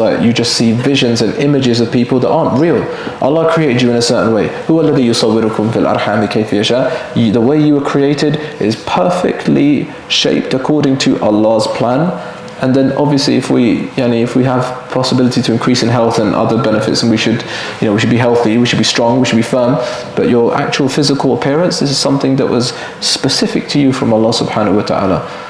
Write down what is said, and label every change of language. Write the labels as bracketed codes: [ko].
[en] Like, you just see visions and images of people that aren't real. Allah created you in a certain way. [ar] هو الذي يصوركم في الأرحام كيف يشاء. [en] The way you were created is perfectly shaped according to Allah's plan. And then obviously if we have possibility to increase in health and other benefits, and we should be healthy, we should be strong, we should be firm, but your actual physical appearance, this is something that was specific to you from Allah subhanahu wa ta'ala.